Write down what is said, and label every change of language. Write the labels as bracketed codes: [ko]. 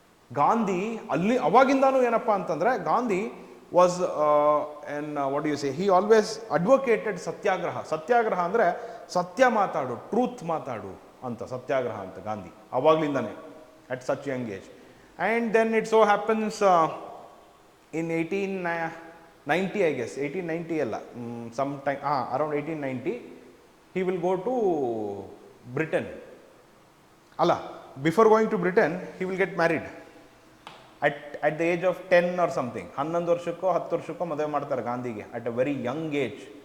[kn] ಗಾಂಧಿ ಅಲ್ಲಿ ಅವಾಗಿಂದಾನು ಏನಪ್ಪ ಅಂತಂದರೆ, [en] Gandhi was what you say, he always advocated satyagraha. [kn] ಸತ್ಯಾಗ್ರಹ ಅಂದರೆ ಸತ್ಯ ಮಾತಾಡು, ಟ್ರೂತ್ ಮಾತಾಡು ಅಂತ ಸತ್ಯಾಗ್ರಹ ಅಂತ Gandhi ಅವಾಗ್ಲಿಂದಾನೆ, [en] At such young age. And then it so happens in 1890, I guess, 1890 alla, sometime, around 1890, he will go to Britain. Alla, before going to Britain, he will get married. At the age of 10 or something, [kn] 11 ವರ್ಷಕ್ಕೋ 10 ವರ್ಷಕ್ಕೋ ಮದುವೆ ಮಾಡ್ತಾರೆ ಗಾಂಧಿಗೆ, [en] At a very young age.